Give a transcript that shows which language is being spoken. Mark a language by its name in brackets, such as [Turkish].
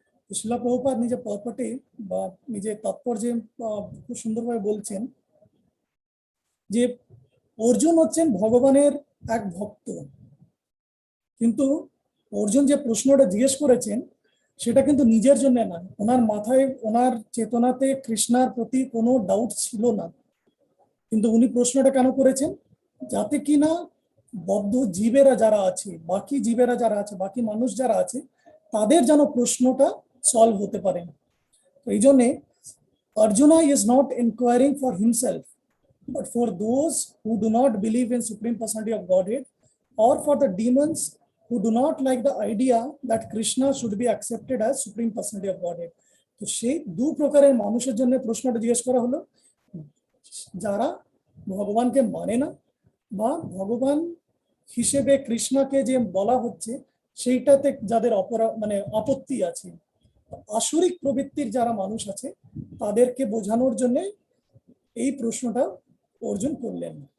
[Bangla] শিলা প্রভুপাদ নিজের পরপটে বা নিজের তাৎপর্যে খুব সুন্দরভাবে বলছেন যে অর্জুন হচ্ছেন ভগবানের এক ভক্ত, কিন্তু অর্জুন যে প্রশ্নটা জিজ্ঞেস করেছেন সেটা কিন্তু নিজের জন্য না, ওনার মাথায় ওনার চেতনাতে কৃষ্ণার প্রতি কোনো ডাউট ছিল না। কিন্তু উনি প্রশ্নটা কেন করেছেন, যাতে কিনা বদ্ধ জীবেরা যারা আছে, বাকি জীবেরা যারা আছে, বাকি মানুষ যারা আছে, তাদের যেন প্রশ্নটা সলভ হতে পারে। তো এই জন্যে [English] Arjuna is not inquiring for himself, but for those who do not believe in Supreme Personality of Godhead, or for the demons who do not like the idea that Krishna should be accepted as Supreme Personality of Godhead. [Bangla] তো সেই দু প্রকারের মানুষের জন্য প্রশ্নটা জিজ্ঞেস করা হলো, যারা ভগবানকে মানে না বা ভগবান হিসেবে কৃষ্ণকে যে বলা হচ্ছে সেইটাতে যাদের আপত্তি আছে, আসরিক প্রবৃত্তির যারা মানুষ আছে তাদেরকে বোঝানোর জন্য এই প্রশ্নটা অর্জুন করলেন।